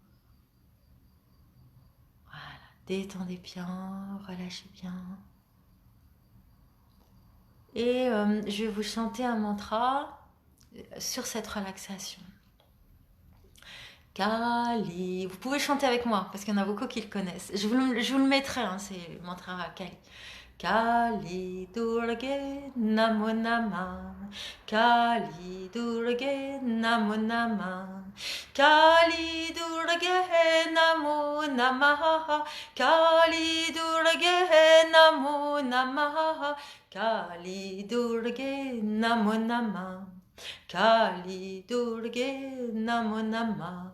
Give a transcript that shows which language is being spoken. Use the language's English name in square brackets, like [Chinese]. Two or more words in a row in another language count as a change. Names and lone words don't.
[French] Voilà, détendez bien, relâchez bien. Et je vais vous chanter un mantra sur cette relaxation. Kali. Vous pouvez chanter avec moi, parce qu'il y en a beaucoup qui le connaissent. Je vous le mettrai, hein, c'est le mantra Kali. [Sanskrit] काली दुर्गे नमो नमः, काली दुर्गे नमो नमः, काली दुर्गे नमो नमः, काली दुर्गे नमो नमः, काली दुर्गे नमो नमः, काली दुर्गे नमो नमः.